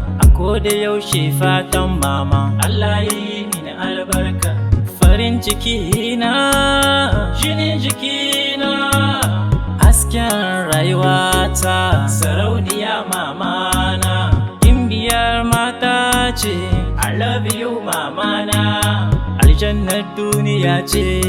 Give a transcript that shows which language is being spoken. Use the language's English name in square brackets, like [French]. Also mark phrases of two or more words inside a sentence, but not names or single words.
[Hausa] A ko da yaushe fatan mama, Allah ya yi mini albarka. Farin ciki na, jinin jiki na, hasken rayuwata. Sarauniya mama na, gimbiyar mata ce. [English] I love you [Hausa] mama na, aljannar duniya ce.